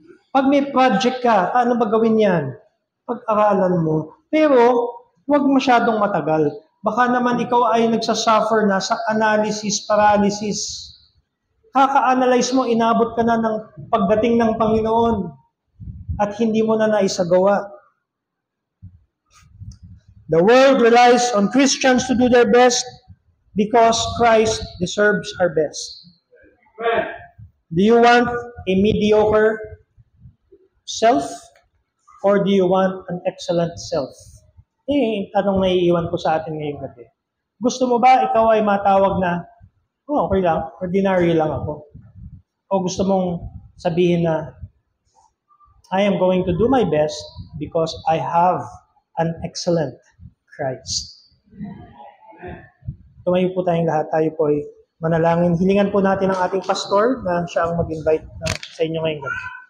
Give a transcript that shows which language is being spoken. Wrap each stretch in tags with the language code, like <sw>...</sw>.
<tl>Pag may project ka, ano ba gawin yan? Pag-aralan mo. Pero, huwag masyadong matagal. Baka naman ikaw ay nagsasuffer na sa analysis, paralysis. Kaka-analyze mo, inabot ka na ng pagdating ng Panginoon at hindi mo na naisagawa.</tl> <en>The world relies on Christians to do their best because Christ deserves our best. Do you want a mediocre self or do you want an excellent self?</en> <tl>Tanong na iiwan ko sa atin ngayong gabi. Gusto mo ba ikaw ay matawag na okay lang, ordinary lang ako? O gusto mong sabihin na,</tl> <en>I am going to do my best because I have an excellent Christ.</en> <tl>Tumayo po tayong lahat. Tayo po ay manalangin. Hilingan po natin ang ating pastor na siya ang mag-invite sa inyo ngayong gabi.</tl>